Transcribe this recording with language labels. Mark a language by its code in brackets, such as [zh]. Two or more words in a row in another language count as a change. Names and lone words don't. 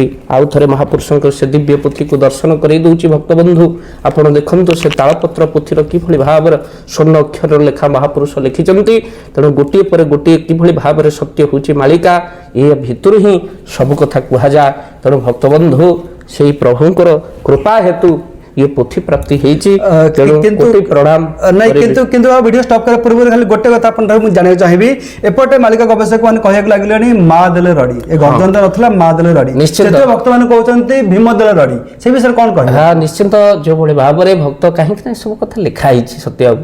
[or] ଆଉ ଥରେ ମହାପୁରୁଷଙ୍କ ସେ ଦିବ୍ୟ ପୋଥିକୁ ଦର୍ଶନ କରାଇ ଦେଉଛି ଭକ୍ତବନ୍ଧୁ। ଆପଣ ଦେଖନ୍ତୁ ସେ ତାଳପତ୍ର ପୋଥିର କିଭଳି ଭାବରେ ସ୍ୱର୍ଣ୍ଣ ଅକ୍ଷର ଲେଖା ମହାପୁରୁଷ ଲେଖିଛନ୍ତି। ତେଣୁ ଗୋଟିଏ ପରେ ଗୋଟିଏ କିଭଳି ଭାବରେ ସତ୍ୟ ହେଉଛି ମାଳିକା, ଏ ଭିତରୁ ହିଁ ସବୁ କଥା କୁହାଯାଏ। ତେଣୁ ଭକ୍ତବନ୍ଧୁ ସେଇ ପ୍ରଭୁଙ୍କର କୃପା ହେତୁ [hi] ये पोथी प्राप्ति [or] ହେଇଛି। ତେଣୁ କୋଟି ପ୍ରଣାମ। ନାଇଁ କିନ୍ତୁ ଭିଡ଼ିଓ ଷ୍ଟପ୍ କରିବା ପୂର୍ବରୁ ଖାଲି ଗୋଟେ କଥା ଆପଣଙ୍କୁ ମୁଁ ଜାଣିବାକୁ ଚାହିଁବି, ଏପଟେ ମାଳିକା ଗବେଷକ ମାନେ କହିବାକୁ ଲାଗିଲେଣି ମା ଦେଲେ ରଡ଼ି, ଏ ଗର୍ଜନ ନଥିଲା ମା ଦେଲେ ରଡ଼ି। ନିଶ୍ଚିତ ଭକ୍ତମାନେ କହୁଛନ୍ତି ଭୀମ ଦେଲେ ରଡ଼ି, ସେ ବିଷୟରେ କ'ଣ କହିବେ? ହଁ ନିଶ୍ଚିନ୍ତ, ଯେଉଁଭଳି ଭାବରେ ଭକ୍ତ, କାହିଁକି ନା ଏସବୁ କଥା ଲେଖା ହେଇଛି ସତ୍ୟବାବୁ।